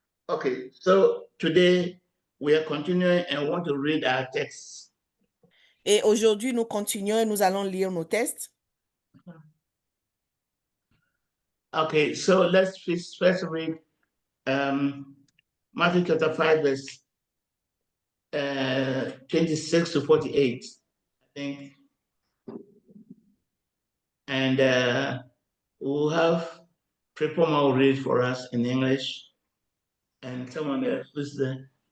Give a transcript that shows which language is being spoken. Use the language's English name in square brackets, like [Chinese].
[English] Okay, so today we are continuing and want to read our text. [French] Et aujourd'hui, nous continuons et nous allons lire nos textes. [English] Okay, so let's first read Matthew chapter 5, verse 26 to 48, I think. And we'll have Prepoma will read for us in English, and someone else who's there.